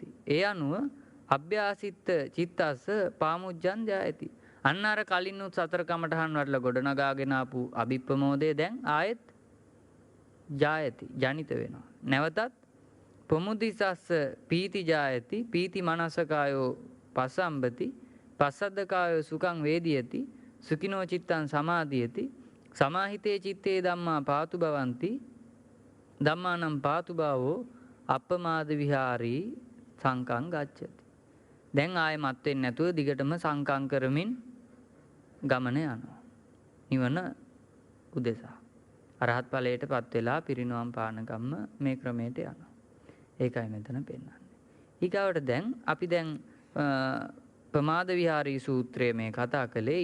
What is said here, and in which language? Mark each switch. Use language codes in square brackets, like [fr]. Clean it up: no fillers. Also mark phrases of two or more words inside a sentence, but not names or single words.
[pi] ඒ අනුව අභ්‍යාසිත චිත්තස්ස පාමුජ්ජං ජායති. [si] අන්න අර කලින් උත් සතර කමටහන් වල ගොඩනගාගෙන ආපු අභිප්‍රමෝදය දැන් ආයෙත් ජායති ජනිත වෙනවා. [pi] නැවතත් ප්‍රමුදිසස්ස පීති ජායති පීති මනසකායෝ පසම්බති පස්සද්දකායෝ සුඛං වේදියති සුඛිනෝ චිත්තං සමාධියති සමාහිතේ චිත්තේ ධම්මා පාතු භවಂತಿ ධම්මානම් පාතු භවෝ අප්පමාද විහාරී සංකං ගච්ඡති. [si] දැන් ආයෙ මත් වෙන්නේ නැතුව දිගටම සංකම් කරමින් ගමන යනවා. නිවන උදෙසා. අරහත් ඵලයටපත් වෙලා පිරිනුවම් පානකම්ම මේ ක්‍රමයට යනවා. ඒකයි මෙතන පෙන්වන්නේ. ඊගාවට දැන් අපි දැන් ප්‍රමාද විහාරී සූත්‍රය මේ කතා කළේ.